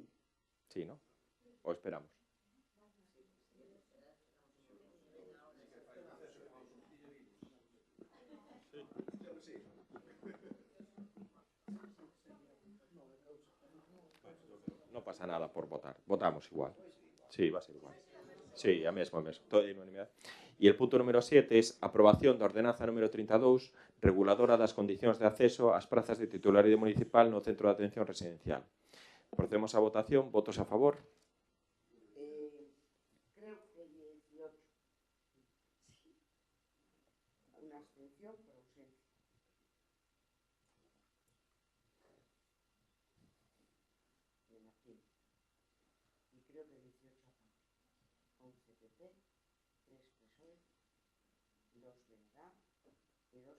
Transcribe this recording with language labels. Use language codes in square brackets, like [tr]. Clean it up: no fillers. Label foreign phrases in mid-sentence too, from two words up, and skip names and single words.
[es] Sí, ¿no? ¿O esperamos? No pasa nada por votar. Votamos igual. Sí, va a ser igual. Sí, [gl] a mesmo. Todo en unanimidade. E [es] el punto número 7 es aprobación [gl] da ordenanza número 32, reguladora das condicións de acceso ás prazas de titularidade municipal no centro de atención residencial. Procedemos á votación. Votos a favor? [es] Creo que 18. Una abstención por ausencia. De Martín. Y creo que 18 a favor. 11 PP, 3 PSOE, 2 BNG y 2